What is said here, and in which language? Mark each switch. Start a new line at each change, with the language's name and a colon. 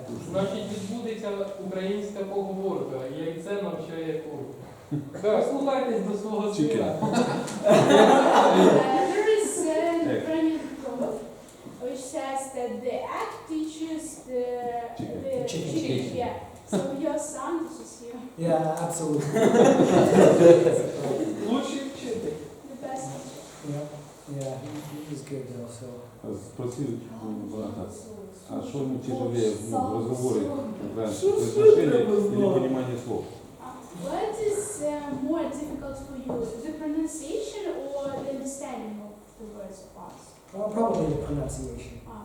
Ukrainian: Значить, відбудеться українська поговорка, яйце навчає куру. Послухайтесь до свого сина.
English: There is an Ukrainian proverb which says that the egg teaches the chicken. Yeah. So your son teaches you Yeah, absolutely.
Ukrainian: Лучший вчитель.
English: the best. Yeah, he was good though, so.
Russian: Спросил брата, а что ему тяжелее в разговоре украинском, произношение или понимание слов?
English: What is more difficult for you, the pronunciation or the understanding of the words of us? Probably the pronunciation.